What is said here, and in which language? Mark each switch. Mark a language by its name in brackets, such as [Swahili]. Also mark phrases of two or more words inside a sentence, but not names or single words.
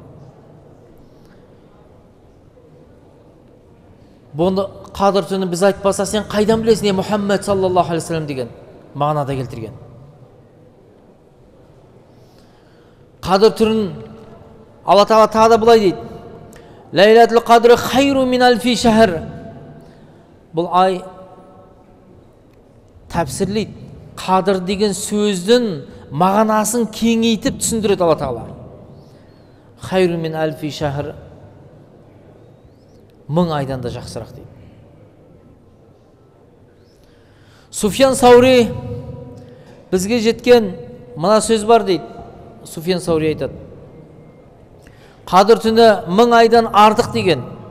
[Kazakh] Бұны Қадыр түні біз айтпаса, сен қайдан білесің, Мұхаммед [Arabic] صلى الله عليه وسلم [Kazakh] деген мағынада келтірген. Қадыр түрін Алла Тағала тағы да былай дейді. [Arabic] ليلة القدر خير من ألف شهر. [Kazakh] Бұл ай тәпсірлейді. Қадыр деген сөздің мағынасын кеңейтіп түсіндіреді Алла Тағала. [Arabic] خير من ألف شهر, [Kazakh] 1000 айдан да жақсырақ дейді. Суфиян Саури бізге жеткен мына сөз бар дейді. Суфиян Саури айтады: Қадір түні 1000 айдан артық деген.